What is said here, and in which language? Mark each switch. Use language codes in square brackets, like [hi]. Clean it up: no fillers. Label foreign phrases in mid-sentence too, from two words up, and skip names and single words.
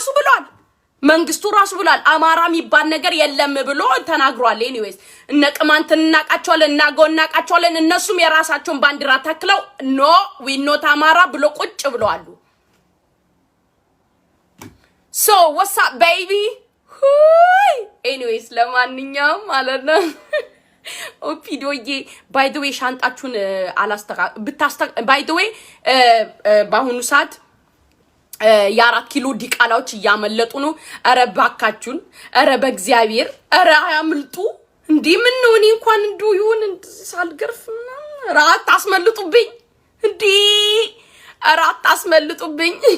[am] ራሱ ብሏል አማራ የሚባል ነገር የለም ብሎ ተናግሯል ኤኒዌይስ እነ ቅማንትን እናቃቸዋለን እናቃቸዋለን እነሱም የራሳቸውን ባንዲራ ተክለው [en] no we not [am] አማራ ብሎ ቁጭ ብለዋል [en] so what's up baby anyways [am] ለማንኛውም ማለት ነው ኦፒዶዬ [en] by the way [am] ሻንጣችሁን [en] by the way [am] በአሁኑ ሰዓት የ4 ኪሎ ዲቃላዎች ያመለጡ ነው አረ ባካችሁን አረ በእግዚአብሔር አረ አያምልጡ እንዴ ምን ነው እኔ እንኳን እንዱ ይሁን ሳልገርፍ ራት አስመልጡብኝ እንዴ ራት አስመልጡብኝ